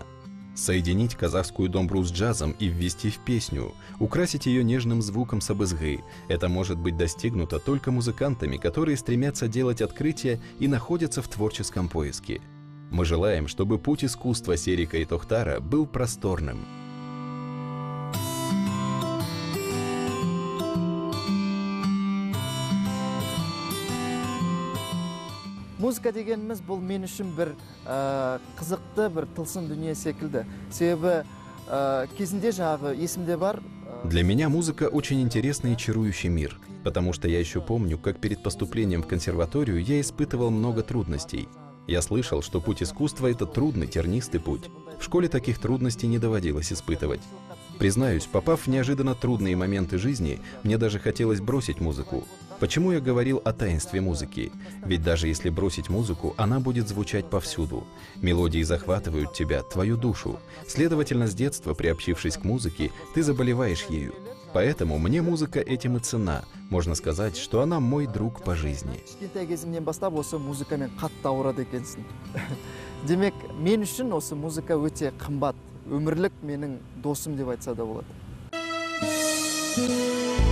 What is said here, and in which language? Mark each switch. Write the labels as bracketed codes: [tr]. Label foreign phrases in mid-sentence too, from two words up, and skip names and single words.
[ru] Соединить казахскую домбру с джазом и ввести в песню, украсить ее нежным звуком сабызгы – это может быть достигнуто только музыкантами, которые стремятся делать открытия и находятся в творческом поиске. Мы желаем, чтобы путь искусства Серика и Тохтара был просторным». [kk] Музыка дегеніміз бұл мен үшін бір қызықты, бір тылсым дүние секілді. Себебі кезінде жаңағы есімде бар. [ru] Для меня музыка очень интересный и чарующий мир, потому что я еще помню, как перед поступлением в консерваторию я испытывал много трудностей. Я слышал, что путь искусства – это трудный, тернистый путь. В школе таких трудностей не доводилось испытывать. Признаюсь, попав в неожиданно трудные моменты жизни, мне даже хотелось бросить музыку. Почему я говорил о таинстве музыки? Ведь даже если бросить музыку, она будет звучать повсюду. Мелодии захватывают тебя, твою душу. Следовательно, с детства, приобщившись к музыке, ты заболеваешь ею. Поэтому мне музыка этим и ценна. Можно сказать, что она мой друг по жизни. [kk] кішкентай кезімнен бастап осы музыкамен қатты ауырады екенсің. Демек, мен үшін осы музыка өте қымбат, өмірлік менің досым деп айтса да болады.